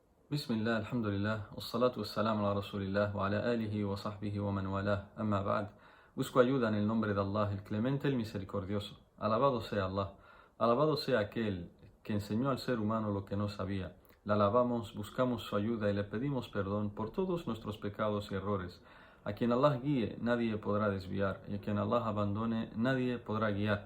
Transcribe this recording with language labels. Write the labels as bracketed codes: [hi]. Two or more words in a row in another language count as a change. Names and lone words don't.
[ar] بسم الله، الحمد لله، والصلاة والسلام على رسول الله وعلى آله وصحبه ومن والاه، أما بعد. [es] Busco ayuda en el nombre de Allah, el clemente, el misericordioso. Alabado sea Allah, alabado sea aquel que enseñó al ser humano lo que no sabía. Le alabamos, buscamos su ayuda y le pedimos perdón por todos nuestros pecados y errores. A quien Allah guíe, nadie podrá desviar, y a quien Allah abandone, nadie podrá guiar.